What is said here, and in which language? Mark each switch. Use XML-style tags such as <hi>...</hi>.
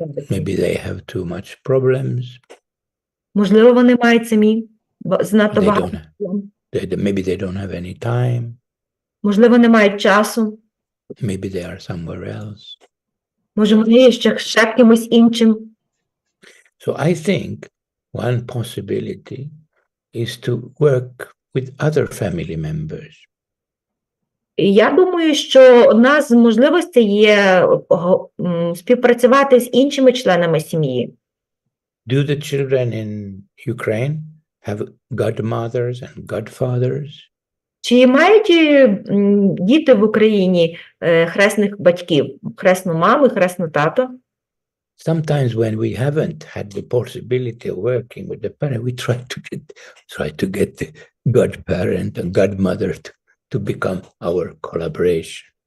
<en>Maybe they have too much problems.</en> <uk>Можливо, вони мають самі занадто багато.</uk> <en>Maybe they don't have any time.</en> <uk>Можливо, не мають часу.</uk> <en>Maybe they are somewhere else.</en> <uk>Може, вони є ще кимось іншим.</uk> <en>So I think one possibility is to work with other family members.</en> <uk>І я думаю, що одна з можливостей є співпрацювати з іншими членами сім'ї.</uk> <en>Do the children in Ukraine have godmothers and godfathers?</en> <uk>Чи мають діти в Україні хресних батьків, хресну маму, хресну тату?</uk> <en>Sometimes when we haven't had the possibility of working with the parent, we try to get the godparent and godmother to become our collaboration.</en>